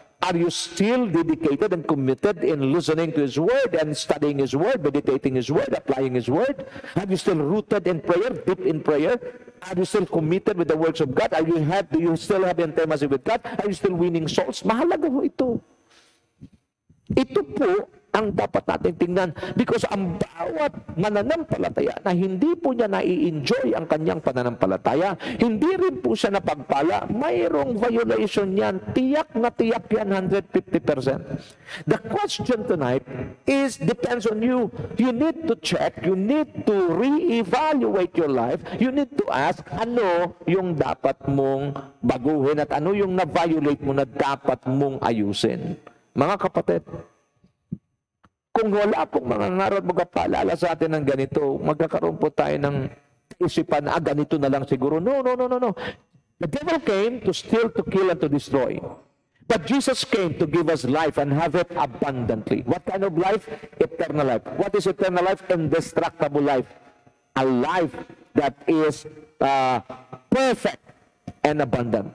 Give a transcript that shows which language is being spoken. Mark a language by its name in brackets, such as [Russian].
[English] Are you still dedicated and committed in listening to His Word and studying His Word, meditating His Word, applying His Word? Are you still rooted in prayer, deep in prayer? Are you still committed with the works of God? Do you still have intimacy with God? Are you still winning souls? [Filipino] Mahalaga ho ito. Ito po ang dapat natin tingnan because ang bawat mananampalataya na hindi po niya nai-enjoy ang kanyang pananampalataya, hindi rin po siya napagpala, mayroong violation yan, tiyak na tiyak yan 150%. [English] The question tonight depends on you. You need to check, you need to re-evaluate your life, you need to ask [Filipino] ano yung dapat mong baguhin at ano yung na-violate mo na dapat mong ayusin. Mga kapatid, kung wala pong mga ngaral magpapaalala sa atin ng ganito, magkakaroon po tayo ng isipan na ganito na lang siguro. [English] No. The devil came to steal, to kill, and to destroy. But Jesus came to give us life and have it abundantly. What kind of life? Eternal life. What is eternal life? Indestructible life. A life that is perfect and abundant.